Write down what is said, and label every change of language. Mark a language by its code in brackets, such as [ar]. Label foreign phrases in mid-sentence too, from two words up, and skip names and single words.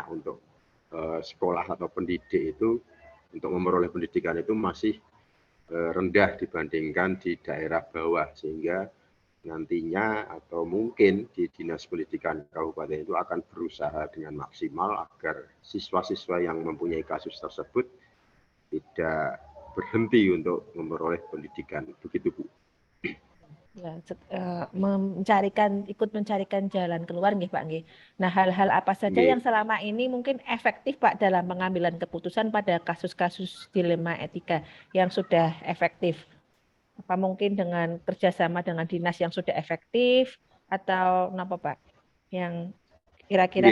[id] untuk sekolah atau pendidik itu untuk memperoleh pendidikan itu masih rendah dibandingkan di daerah bawah, sehingga nantinya atau mungkin di Dinas Pendidikan Kabupaten itu akan berusaha dengan maksimal agar siswa-siswa yang mempunyai kasus tersebut tidak berhenti untuk memperoleh pendidikan. Begitu, Bu. Ya, ikut mencarikan jalan keluar nggih Pak nggih. Nah, hal-hal apa saja yang Nggih. selama ini mungkin efektif Pak dalam pengambilan keputusan pada kasus-kasus dilema etika yang sudah efektif? Apa mungkin dengan kerjasama dengan dinas yang sudah efektif atau apa Pak? Yang kira-kira